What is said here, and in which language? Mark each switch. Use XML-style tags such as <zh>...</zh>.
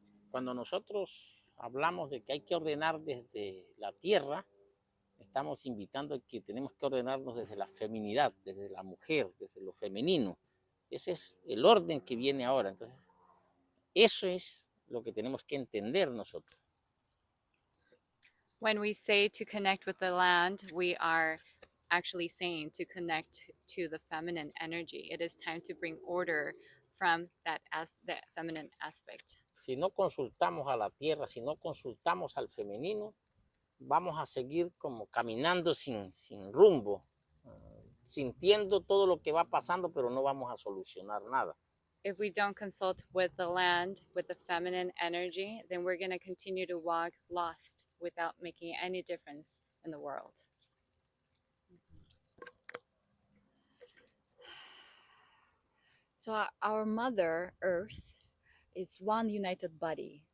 <es>Cuando nosotros hablamos de que hay que ordenar desde la tierra, estamos invitando a que tenemos que ordenarnos desde la feminidad, desde la mujer, desde lo femenino. Ese es el orden que viene ahora. Entonces, eso es lo que tenemos que entender nosotros.</es> <en>When we say to connect with the land, we are actually saying to connect to the feminine energy. It is time to bring order from that as the feminine aspect.</en> <es>Si no consultamos a la tierra, si no consultamos al femenino, vamos a seguir como caminando sin rumbo, sintiendo todo lo que va pasando, pero no vamos a solucionar nada.</es> <en>If we don't consult with the land, with the feminine energy, then we're going to continue to walk lost without making any difference in the world. So our Mother Earth is one united body.</en>